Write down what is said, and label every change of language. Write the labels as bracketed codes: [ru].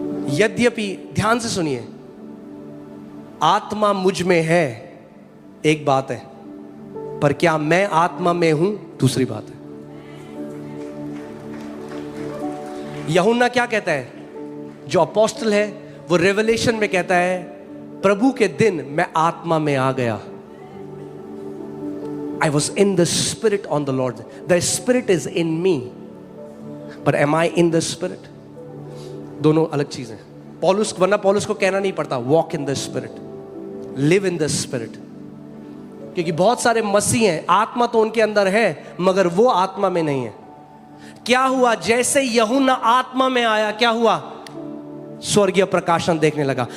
[hi] यद्यपि ध्यान से सुनिए, आत्मा मुझ में है एक बात है, पर क्या मैं आत्मा में हूं दूसरी बात है। यूहन्ना क्या कहता है? जो अपोस्टल है वो रेवलेशन में कहता है, प्रभु के दिन मैं आत्मा में आ गया। [en] I was in the spirit on the Lord. The spirit is in me, but am I in the spirit? [hi] दोनों अलग चीजें। पौलुस, वरना पौलुस को कहना नहीं पड़ता [en] walk in the spirit, live in the spirit, [hi] क्योंकि बहुत सारे मसीह हैं, आत्मा तो उनके अंदर है मगर वो आत्मा में नहीं है। क्या हुआ? जैसे यूहन्ना आत्मा में आया, क्या हुआ? स्वर्गीय प्रकाशन देखने लगा।